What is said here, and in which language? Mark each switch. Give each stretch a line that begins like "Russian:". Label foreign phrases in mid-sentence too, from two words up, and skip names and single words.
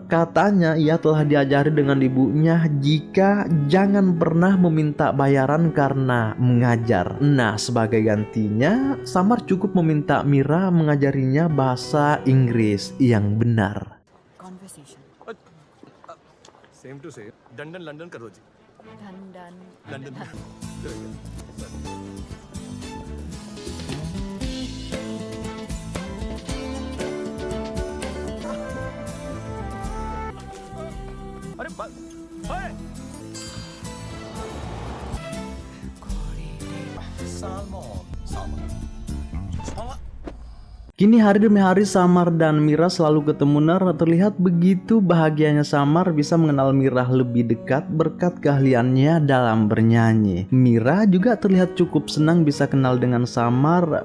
Indonesian: Katanya ia telah diajari dengan ibunya jika jangan pernah meminta bayaran karena mengajar. Nah, sebagai gantinya Samar cukup meminta Mira mengajarinya bahasa Inggris yang benar. Conversation.
English: same to same.
Hindi: लंदन लंदन करो जी। London. लंदन। अरे सालमन सालमन।
Indonesian: Kini hari demi hari Samar dan Mira selalu ketemu ner. Terlihat begitu bahagianya Samar bisa mengenal Mira lebih dekat berkat keahliannya dalam bernyanyi. Mira juga terlihat cukup senang bisa kenal dengan Samar.